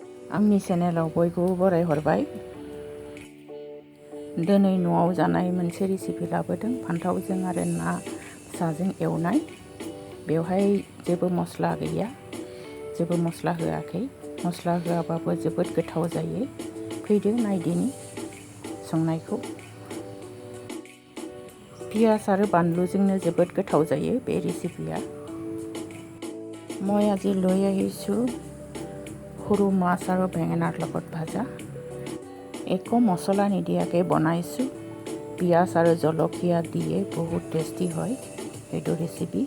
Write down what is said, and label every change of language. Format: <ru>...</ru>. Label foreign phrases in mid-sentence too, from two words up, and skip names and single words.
<brx>आंनि चेनेलाव बयखौबो बरायहरबाय। दिनै न'आव जानाय मोनसे रेसिपि लाबोदों, फान्थावजों आरो ना फिसाजों एवनाय। बेवहाय जेबो मस्ला गैया, जेबो मस्ला होआखै। मस्ला होआबाबो जोबोद गोथाव जायो। फैदो नायदिनि संनायखौ। पियाज आरो বানলুজोंनो जोबोद गोथाव जायो बे ৰেচিপিয়া।</brx> <as>মই আজি লৈ আহিছোঁ সৰু মাছ আৰু বেঙেনাৰ লগত ভাজা। একো মছলা নিদিয়াকৈ বনাইছোঁ। পিয়াজ আৰু জলকীয়া দিয়ে বহুত টেষ্টি হয় এইটো ৰেচিপি।</as>